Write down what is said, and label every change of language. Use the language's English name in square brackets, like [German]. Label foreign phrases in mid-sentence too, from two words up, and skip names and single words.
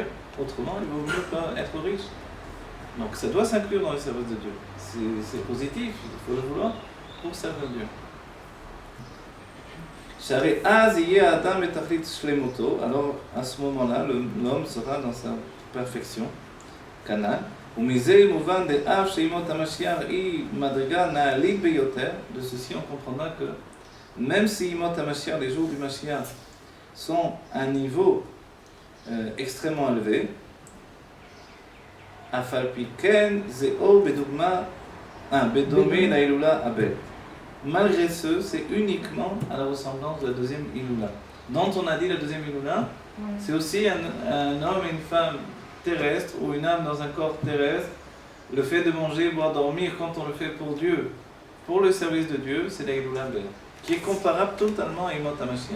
[French] Autrement, il vaut mieux pas être riche. Donc ça doit s'inclure dans le service de Dieu. C'est positif, il faut le vouloir pour servir Dieu. [Hebrew] שאז יהיה אדם את תכלית שלמותו. [French] Alors, à ce moment-là, l'homme sera dans sa perfection. Canal. [Hebrew] ומזה מובן דאף שימות המשיח היא מדרגה נעלית ביותר. [French] De ceci, on comprendra que même si [Hebrew] ימות המשיח, [French] les jours du Mashiach, sont à un niveau extrêmement élevé, [Hebrew] אף על פי כן זה אור בדומה להילולה הבא. [French] Malgré ce, c'est uniquement à la ressemblance de la deuxième Iloula. Dont on a dit la deuxième Iloula, c'est aussi un homme et une femme terrestre ou une âme dans un corps terrestre. Le fait de manger, boire, dormir quand on le fait pour Dieu, pour le service de Dieu, c'est la Iloula Abel, qui est comparable totalement à [Hebrew] ימות המשיח.